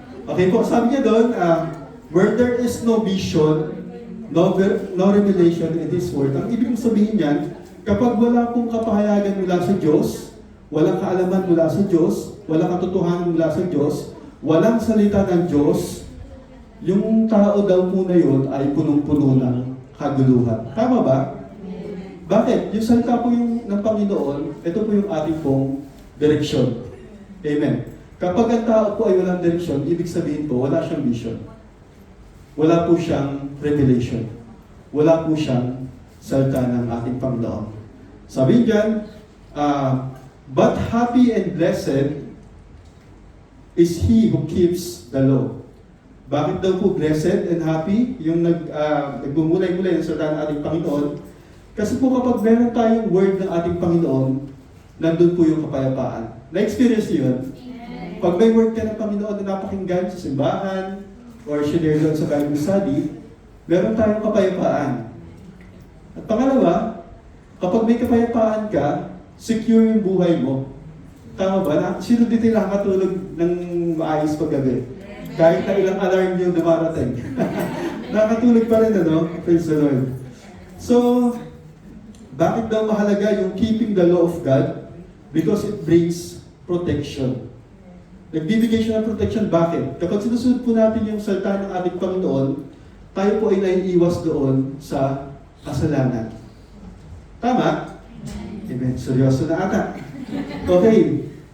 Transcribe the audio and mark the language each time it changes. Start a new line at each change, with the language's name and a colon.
Filipino: Okay po, sabi niya doon,
English: where there is no vision, no revelation in His Word.
Filipino: Ang ibig sabihin niyan, kapag wala pong kapahayagan mula sa Diyos, walang kaalaman mula sa Diyos, walang katotohanan mula sa Diyos, walang salita ng Diyos, yung tao daw po na yun ay punong-puno ng kaguluhan. Tama ba? Bakit? Yung salita po yung ng Panginoon, ito po yung ating pong direksyon. Amen. Kapag ang tao po ay walang direksyon, ibig sabihin po, wala siyang vision. Wala po siyang revelation. Wala po siyang salita ng ating Panginoon. Sabi diyan,
English: but happy and blessed is he who keeps the law.
Filipino: Bakit daw po blessed and happy? Yung nagbumulay-mulay ng salita ng ating Panginoon. Kasi po kapag meron tayong word ng ating Panginoon, nandun po yung kapayapaan. Na-experience niyo yun? Pag may word ka ng Panginoon na napakinggan sa simbahan, or share doon sa Bible study, meron tayong kapayapaan. At pangalawa, kapag may kapayapaan ka, secure yung buhay mo. Tama ba? Sino dito yung nakakatulog ng maayos paggabi? Kahit na ilang alarm yung dumarating. Nakakatulog pa rin, ano?
English: Praise the Lord.
Filipino: So, bakit daw mahalaga yung
English: keeping the law of God? Because it brings protection.
Filipino: Nagbibigay siya ng protection. Bakit? Kapag sinusunod po natin yung salita ng ating Panginoon, tayo po ay naiiwas doon sa kasalanan. Tama? Amen. Seryoso na ata. Okay.